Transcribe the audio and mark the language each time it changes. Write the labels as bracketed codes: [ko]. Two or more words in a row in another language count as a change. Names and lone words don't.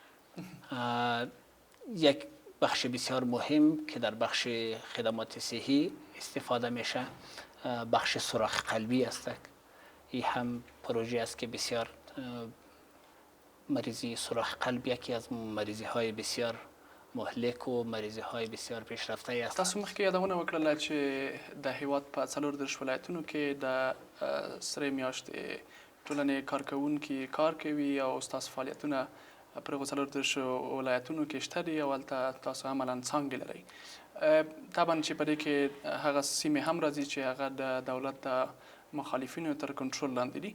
[fa] یک بخش بسیار مهم که در بخش خدمات صحی استفاده میشه بخش سوراخ قلبی است. این هم پروژه است که بسیار مریضی سوراخ قلب یکی از مریضی های بسیار مهلک و مریضی های بسیار پیشرفته است. [ps] تاسو مخکې یادونه وکړله چې د هیواد په 34 ولایتونو کې د سرې میاشتې ټولنې کارکوونکي کار کوي او ستاسو فعالیتونه پر هغو 34 ولایتونو کې شته دي او هلته تاسو عملا څانګې لرئ. طبعا چې په دې کې هغه سیمې هم راځي چې هغه د دولت د مخالفینو تر کنټرول لاندې دي.